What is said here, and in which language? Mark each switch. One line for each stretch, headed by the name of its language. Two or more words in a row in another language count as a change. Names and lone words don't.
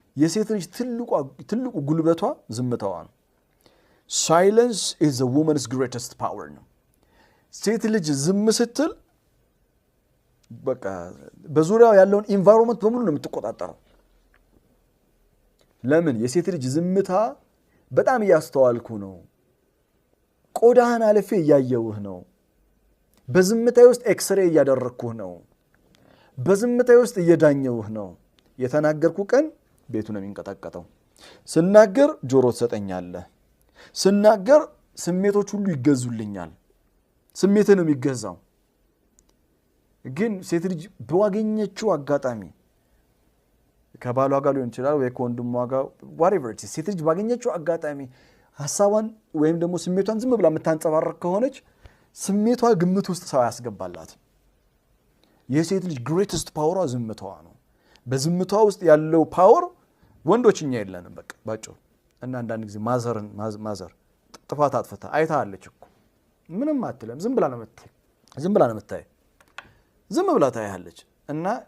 Amharic: የሴት ልጅ ትልቁ ጉልበቷ ዝምታዋ ነው።
English: silence is a woman's greatest power
Amharic: ነው። ሴት ልጅ ዝም ስትል በቃ በዙሪያው ያለውን ኢንቫይሮንመንት በሙሉ ነው የምትቆጣጠረው። ለምን? የሴት ልጅ ዝምታ በጣም እያስተዋልኩ ነው፣ ቆዳህን አልፌ እያየውህ ነው፣ በዝምታዬ ውስጥ ኤክስሬይ እያደረግኩህ ነው፣ በዝምታዬ ውስጥ እየዳኘውህ ነው። የተናገርኩ ቀን ቤቱ ነው የሚንቀጠቀጠው። ስናገር ጆሮ ትሰጠኛለህ። ስናገር ስሜቶች ሁሉ ይገዙልኛል። ስሜት ነው የሚገዛው። ግን ሴት ልጅ በዋገኘችው አጋጣሚ ከባሏ ጋር ሊሆን ይችላል ወይ ከወንድሟ ጋር
English: whatever it is
Amharic: ሴት ልጅ ባገኘችው አጋጣሚ ሐሳቧን ወይም ደግሞ ስሜቷን ዝም ብላ የምታንጸባርቅ ከሆነች ስሜቷ ግምት ውስጥ ሰው ያስገባላት። የሴት ልጅ
English: greatest power
Amharic: ዝምታዋ ነው። በዝምታዋ ውስጥ ያለው ፓወር ወንዶችኛ የለንም በቃ ባጭሩ። እና አንዳንድ ጊዜ ማዘር ጥፋት አጥፍታ አይታለች እኮ ምንም አትለም፣ ዝም ብላ ነው የምታይ ዝም ብላ ታያለች። እና